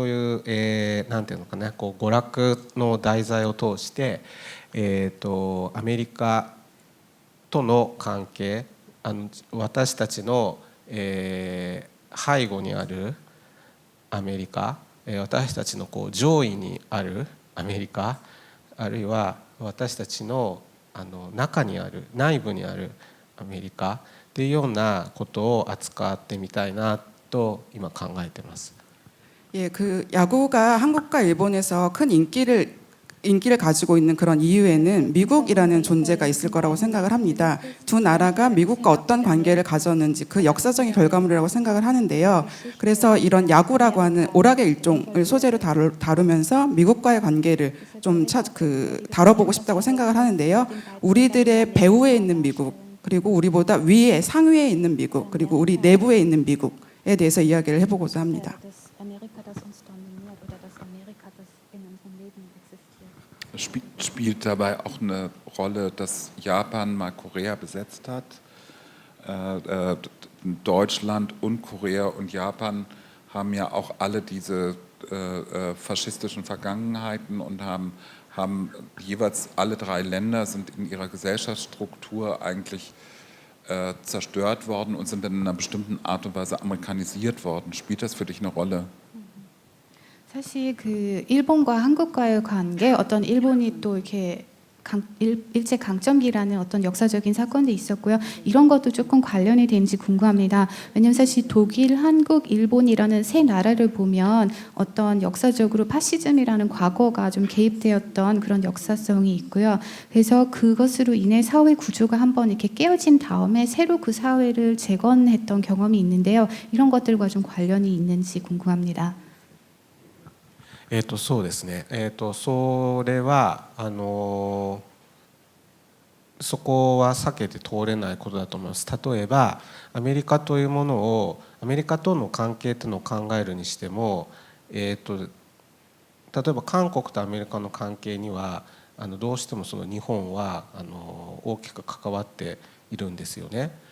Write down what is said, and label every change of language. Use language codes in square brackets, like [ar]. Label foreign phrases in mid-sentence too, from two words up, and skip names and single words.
[ja] いう、なんていうのかな、こう娯楽の題材を通して、アメリカとの関係、私たちの、背後にあるアメリカ、私たちのこう上位にあるアメリカ、あるいは私たちの中にある内部にあるアメリカっていうようなことを扱ってみたいなと今考えています。 [ko] 예, 그 야구가 한국과 일본에서 큰 인기를 가지고 있는 그런 이유에는 미국이라는 존재가 있을 거라고 생각을 합니다. 두 나라가 미국과 어떤 관계를 가졌는지 그 역사적인 결과물이라고 생각을 하는데요. 그래서 이런 야구라고 하는 오락의 일종을 소재로 다루면서 미국과의 관계를 좀 다뤄보고 싶다고 생각을 하는데요. 우리들의 배후에 있는 미국, 그리고 우리보다 위에 상위에 있는 미국, 그리고 우리 내부에 있는 미국에 대해서 이야기를 해보고자 합니다. [de] Das Amerika, das uns dominiert, oder das Amerika, das in unserem Leben existiert. Spielt dabei auch eine Rolle, dass Japan mal Korea besetzt hat? Deutschland und Korea und Japan haben ja auch alle diese faschistischen Vergangenheiten und haben jeweils alle drei Länder sind in ihrer Gesellschaftsstruktur eigentlich zerstört worden und sind dann in einer bestimmten Art und Weise amerikanisiert worden. Spielt das für dich eine Rolle? [ko] 사실 그 일본과 한국과의 관계, 어떤 일본이 또 이렇게 일제 강점기라는 어떤 역사적인 사건도 있었고요. 이런 것도 조금 관련이 되는지 궁금합니다. 왜냐하면 사실 독일, 한국, 일본이라는 세 나라를 보면 어떤 역사적으로 파시즘이라는 과거가 좀 개입되었던 그런 역사성이 있고요. 그래서 그것으로 인해 사회 구조가 한번 이렇게 깨어진 다음에 새로 그 사회를 재건했던 경험이 있는데요. 이런 것들과 좀 관련이 있는지 궁금합니다. [ja] そうですね、それはそこは避けて通れないことだと思います。例えばアメリカというものをアメリカとの関係というのを考えるにしても、例えば韓国とアメリカの関係にはどうしてもその日本は大きく関わっているんですよね。